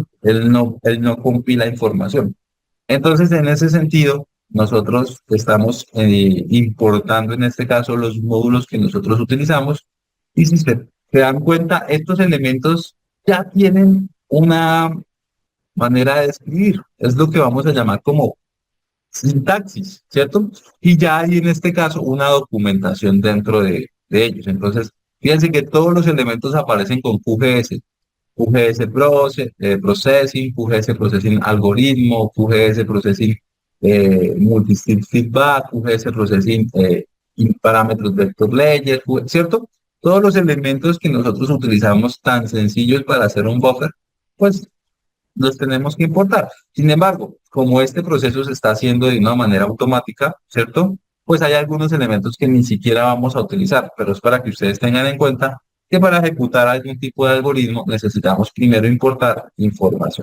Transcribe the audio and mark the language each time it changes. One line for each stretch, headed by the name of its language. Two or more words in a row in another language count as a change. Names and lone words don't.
Spanish: Él no compila información. Entonces, en ese sentido, nosotros estamos importando en este caso los módulos que nosotros utilizamos y si se dan cuenta, estos elementos ya tienen una manera de escribir. Es lo que vamos a llamar como sintaxis, ¿cierto? Y ya hay en este caso una documentación dentro de ellos. Entonces, fíjense que todos los elementos aparecen con QGS. Processing, QGS Processing Algoritmo, QGS Processing Multistage Feedback, QGS Processing Parámetros Vector Layer, ¿cierto? Todos los elementos que nosotros utilizamos tan sencillos para hacer un buffer, pues los tenemos que importar. Sin embargo, como este proceso se está haciendo de una manera automática, ¿cierto? Pues hay algunos elementos que ni siquiera vamos a utilizar, pero es para que ustedes tengan en cuenta que para ejecutar algún tipo de algoritmo necesitamos primero importar información.